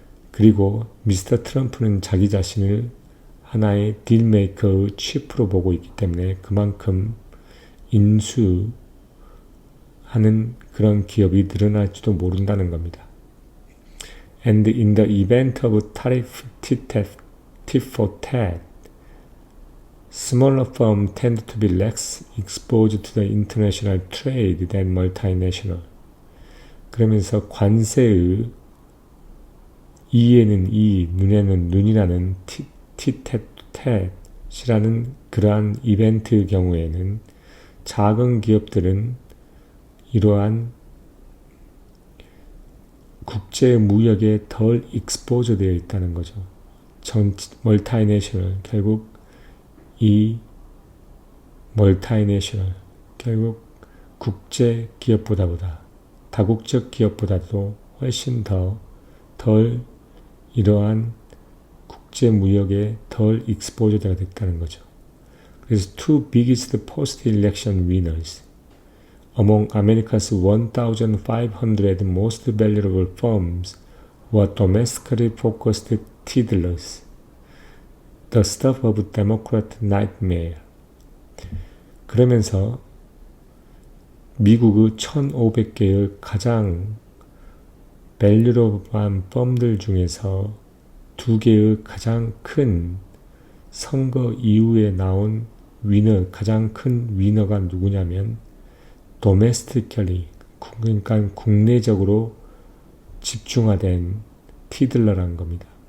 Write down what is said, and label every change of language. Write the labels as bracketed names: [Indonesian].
[Korean] 그리고 미스터 트럼프는 자기 자신을 하나의 딜메이커의 칩으로 보고 있기 때문에 그만큼 인수하는 그런 기업이 늘어날지도 모른다는 겁니다. [English] And in the event of tariff tit for tat, smaller firms tend to be less exposed to the international trade than multinational. [Korean] 그러면서 관세의 이에는 이, 눈에는 눈이라는 티텟텟이라는 그러한 이벤트의 경우에는 작은 기업들은 이러한 국제 무역에 덜 익스포저 되어 있다는 거죠. 멀타이내셔널, 결국 이 멀타이내셔널, 결국 국제 기업보다 다국적 기업보다도 훨씬 덜 이러한 국제 무역에 덜 익스포저가 됐다는 거죠. 그래서 [English] two biggest post-election winners among America's 1,500 most valuable firms were domestically focused tiddlers, the stuff of Democrat nightmare. [Korean] 그러면서 미국의 1,500개의 가장 밸류러블한 펌들 중에서 두 개의 가장 큰 선거 이후에 나온 가장 큰 위너가 누구냐면 domestically, 그러니까 국내적으로 집중화된 티들러라는 겁니다.